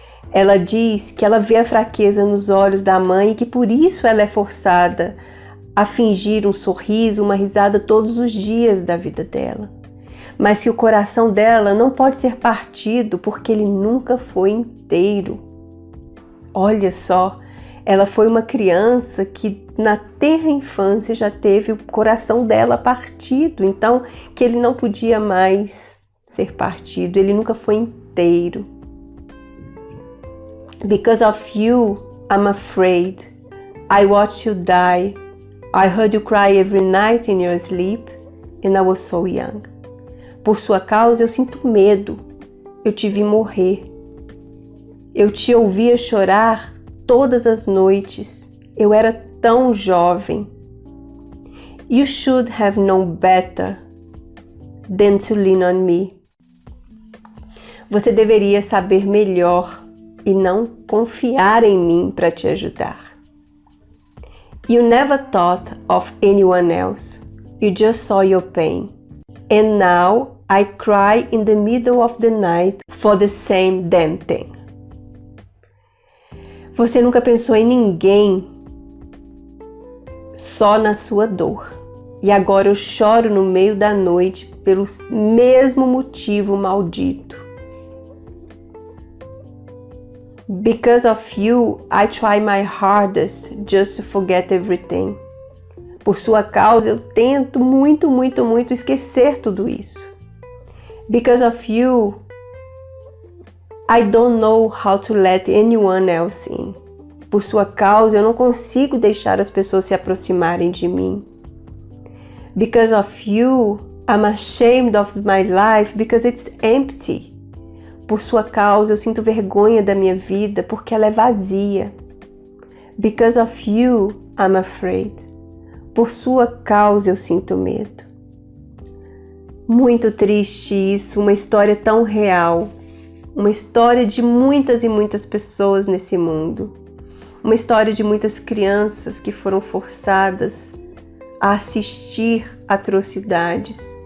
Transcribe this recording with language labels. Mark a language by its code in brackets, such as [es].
[pt] Ela diz que ela vê a fraqueza nos olhos da mãe e que por isso ela é forçada a fingir um sorriso, uma risada todos os dias da vida dela. Mas que o coração dela não pode ser partido porque ele nunca foi inteiro. Olha só, ela foi uma criança que na tenra infância já teve o coração dela partido, então que ele não podia mais ser partido, ele nunca foi inteiro. [en] Because of you, I'm afraid. I watched you die. I heard you cry every night in your sleep, and I was so young. [pt] Por sua causa eu sinto medo. Eu te vi morrer. Eu te ouvia chorar todas as noites. Eu era tão jovem. [en] You should have known better than to lean on me. [pt] Você deveria saber melhor e não confiar em mim para te ajudar. [en] You never thought of anyone else. You just saw your pain. And now I cry in the middle of the night for the same damn thing. [pt] Você nunca pensou em ninguém, só na sua dor. E agora eu choro no meio da noite pelo mesmo motivo maldito. [en] Because of you, I try my hardest just to forget everything. [pt] Por sua causa, eu tento muito esquecer tudo isso. [en] Because of you, I don't know how to let anyone else in. [pt] Por sua causa, eu não consigo deixar as pessoas se aproximarem de mim. [en] Because of you, I'm ashamed of my life because it's empty. [pt] Por sua causa, eu sinto vergonha da minha vida porque ela é vazia. [en] Because of you, I'm afraid. [pt] Por sua causa, eu sinto medo. Muito triste isso, uma história tão real. Uma história de muitas e muitas pessoas nesse mundo. Uma história de muitas crianças que foram forçadas a assistir atrocidades.